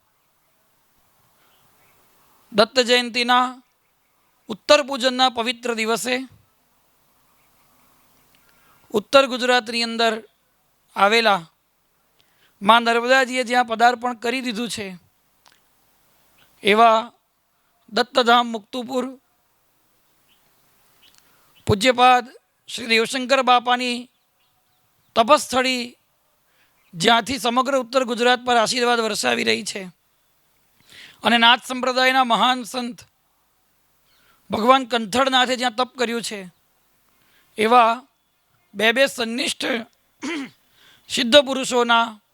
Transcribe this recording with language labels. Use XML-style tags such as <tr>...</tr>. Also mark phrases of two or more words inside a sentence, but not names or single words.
<gu>દત્ત જયંતીના ઉત્તર પૂજનના પવિત્ર દિવસે ઉત્તર ગુજરાતની અંદર આવેલા માં નર્મદાજીએ જ્યાં પદાર્પણ કરી દીધું છે એવા દત્તધામ મુક્તુપુર પૂજ્યપાદ શ્રી દેવશંકર બાપાની तपस्थળી જ્યાંથી સમગ્ર ઉત્તર ગુજરાત પર આશીર્વાદ વરસાવી રહી છે અને નાથ સંપ્રદાયના મહાન સંત ભગવાન કંથળનાથે જ્યાં તપ કર્યું છે એવા બે સન્નિષ્ઠ સિદ્ધ પુરુષોના</gu>